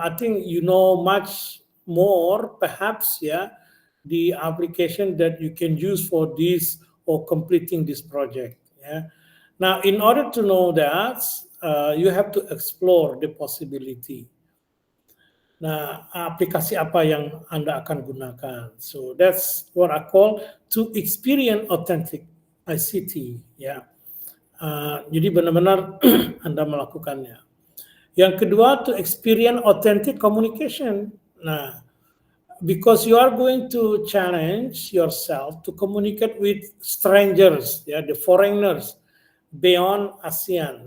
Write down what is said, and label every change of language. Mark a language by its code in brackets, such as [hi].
[en] I think you know much more perhaps ya, the application that you can use for this or completing this project. Ya. Now, in order to know that, you have to explore the possibility. [id] Nah, aplikasi apa yang Anda akan gunakan? [en] So that's what I call to experience authentic ICT. [id] Ya, jadi benar-benar Anda melakukannya. Yang kedua, [en] to experience authentic communication. Nah, because you are going to challenge yourself to communicate with strangers, ya, the foreigners beyond ASEAN.